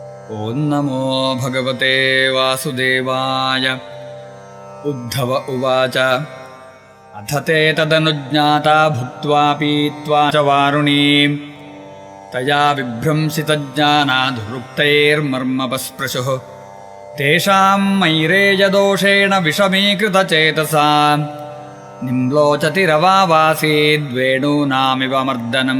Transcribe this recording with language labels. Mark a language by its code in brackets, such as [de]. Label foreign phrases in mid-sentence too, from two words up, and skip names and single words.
[sa] ಓಂ ನಮೋ ಭಗವತೆ ವಾಸುದೇವಾಯ. ಉದ್ಧವ ಉವಾಚ ಅಥ ತೇ ತದನುಜ್ಞಾತಾ ಭುಕ್ತ್ವಾ ಪೀತ್ವಾ ಚ ವಾರುಣೀಂ ತಯಾ ವಿಭ್ರಂಸಿತಜ್ಞಾನಾದುರುಕ್ತೈರ್ಮರ್ಮಪಸ್ಪೃಶುಃ ತೇಷಾಂ ಮೈರೇಯದೋಷೇಣ ವಿಷಮೀಕೃತಚೇತಸಾ ನಿಮ್ಲೋಚತಿರವಾವಾಸೀದ್ವೇಣೂನಾಮಿವ ಮರ್ದನಂ.